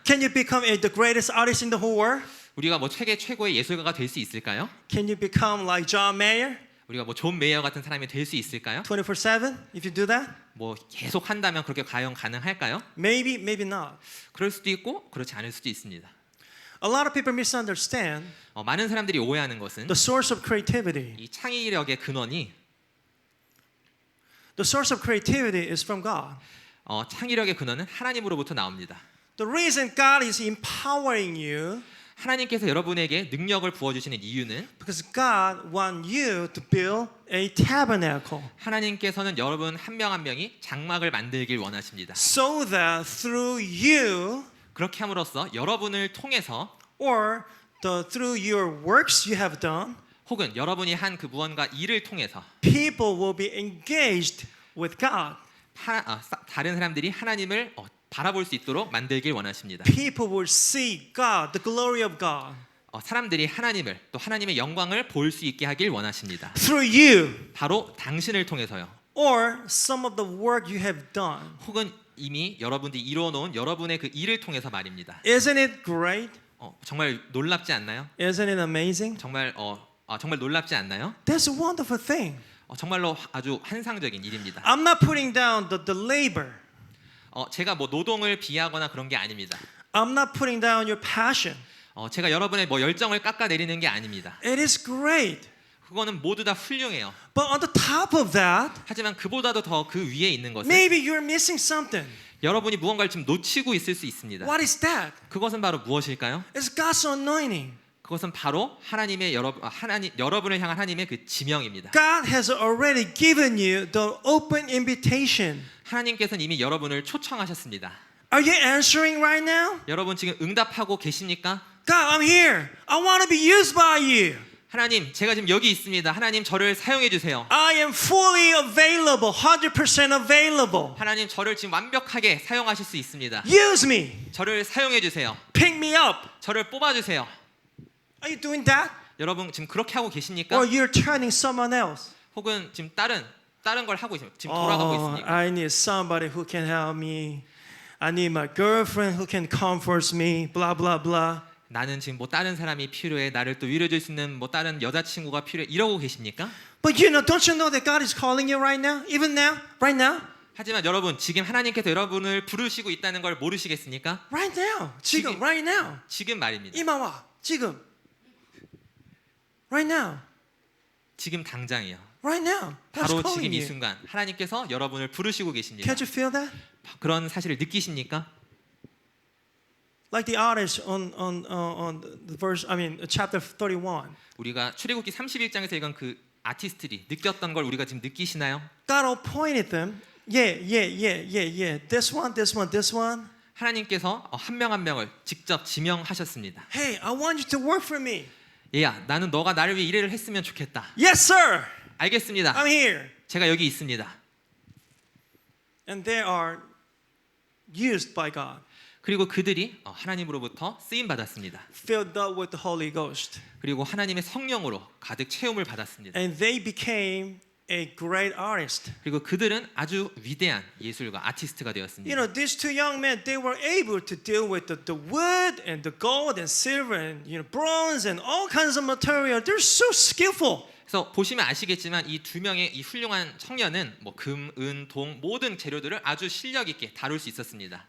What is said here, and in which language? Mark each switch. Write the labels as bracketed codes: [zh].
[en] Can you become the greatest artist in the whole world? [ko] 우리가 뭐 세계 최고의 예술가가 될 수 있을까요? [en] Can you become like John Mayer, [ko] 우리가 뭐 존 메이어 같은 사람이 될 수 있을까요? [en] 24/7? If you do that, [ko] 뭐 계속 한다면 그렇게 과연 가능할까요? [en] maybe not. [ko] 그럴 수도 있고 그렇지 않을 수도 있습니다. [en] A lot of people misunderstand [ko] 많은 사람들이 오해하는 것은 [en] the source of creativity. [ko] 이 창의력의 근원이 [en] The source of creativity is from God. [ko] 창의력의 근원은 하나님으로부터 나옵니다. [en] The reason God is empowering you [ko] 하나님께서 여러분에게 능력을 부어주시는 이유는 [en] because God wants you to build a tabernacle [ko] 하나님께서는 여러분 한 명 한 명이 장막을 만들길 원하십니다. [en] so that through you [ko] 그렇게 함으로써 여러분을 통해서 [en] or through your works you have done, [ko] 혹은 여러분이 한 그 무언가 일을 통해서 [en] people will be engaged with God. [ko] 다른 사람들이 하나님을 바라볼 수 있도록 만들길 원하십니다. [en] People will see God, the glory of God, [ko] 사람들이 하나님을 또 하나님의 영광을 볼 수 있게 하길 원하십니다. [en] through you [ko] 바로 당신을 통해서요. [en] or some of the work you have done. [ko] 혹은 이미 여러분들이 이루어 놓은 여러분의 그 일을 통해서 말입니다. [en] Isn't it great? [ko] 정말 놀랍지 않나요? [en] Isn't it amazing? [ko] 정말 정말 놀랍지 않나요? [en] That's a wonderful thing. [ko] 정말로 아주 환상적인 일입니다. [en] I'm not putting down the labor. [ko] 제가 뭐 노동을 비하거나 그런 게 아닙니다. [en] I'm not putting down your passion. [ko] 제가 여러분의 뭐 열정을 깎아내리는 게 아닙니다. [en] It is great. [ko] 그거는 모두 다 훌륭해요. [en] But on the top of that, [ko] 하지만 그보다도 더 그 위에 있는 것은 [en] maybe you're missing something. [ko] 여러분이 무언가를 지금 놓치고 있을 수 있습니다. [en] What is that? [ko] 그것은 바로 무엇일까요? [en] It's God's anointing. [ko] 그것은 바로 여러분을 향한 하나님의 그 지명입니다. [en] God has already given you the open invitation. [ko] 하나님께서는 이미 여러분을 초청하셨습니다. [en] Are you answering right now? [ko] 여러분 지금 응답하고 계십니까? [en] God, I'm here. I want to be used by you. [ko] 하나님, 제가 지금 여기 있습니다. 하나님, 저를 사용해 주세요. [en] I am fully available, 100% available. [ko] 하나님, 저를 지금 완벽하게 사용하실 수 있습니다. [en] Use me. [ko] 저를 사용해 주세요. [en] Pick me up. [ko] 저를 뽑아 주세요. [en] Are you doing that? [ko] 여러분 지금 그렇게 하고 계십니까? [en] Or you're turning someone else? [ko] 혹은 지금 다른 걸 하고 있습니까? 지금 돌아가고 있습니까? [en] I need somebody who can help me. I need my girlfriend who can comfort me. Blah blah blah. [ko] 나는 지금 뭐 다른 사람이 필요해. 나를 또 위로해 줄 수 있는 뭐 다른 여자친구가 필요해. 이러고 계십니까? [en] But don't you know that God is calling you right now? Even now? Right now? [ko] 하지만 여러분 지금 하나님께서 여러분을 부르시고 있다는 걸 모르시겠습니까? [en] Right now. [ko] 지금 [en] right now. [ko] 지금 말입니다. 이마와. 지금. [en] Right now. [ko] 지금 당장이요. [en] Right now. God's [ko] 바로 [en] calling [ko] 지금 이 [en] you. [ko] 순간 하나님께서 여러분을 부르시고 계십니다. [en] Can't you feel that? [ko] 그런 사실을 느끼십니까? [en] Like the artist on the verse, chapter 31. [ko] 우리가 출애굽기 31장에서 읽은 그 아티스트들이 느꼈던 걸 우리가 지금 느끼시나요? [en] God appointed them. Yeah. This one. [ko] 하나님께서 한 명 한 명을 직접 지명하셨습니다. [en] Hey, I want you to work for me. [ko] 얘야, 나는 너가 나를 위해 일을 했으면 좋겠다. [en] Yes, sir. [ko] 알겠습니다. [en] I'm here. [ko] 제가 여기 있습니다. [en] And they are used by God. [ko] 그리고 그들이 하나님으로부터 쓰임 받았습니다. [en] Filled up with the Holy Ghost. [ko] 그리고 하나님의 성령으로 가득 채움을 받았습니다. [en] And they became a great artist. [ko] 그리고 그들은 아주 위대한 예술가, 아티스트가 되었습니다. [en] These two young men, they were able to deal with the wood and the gold and silver and bronze and all kinds of material. They're so skillful. [ko] 그래서 보시면 아시겠지만 이 두 명의 이 훌륭한 청년은 뭐 금, 은, 동 모든 재료들을 아주 실력 있게 다룰 수 있었습니다.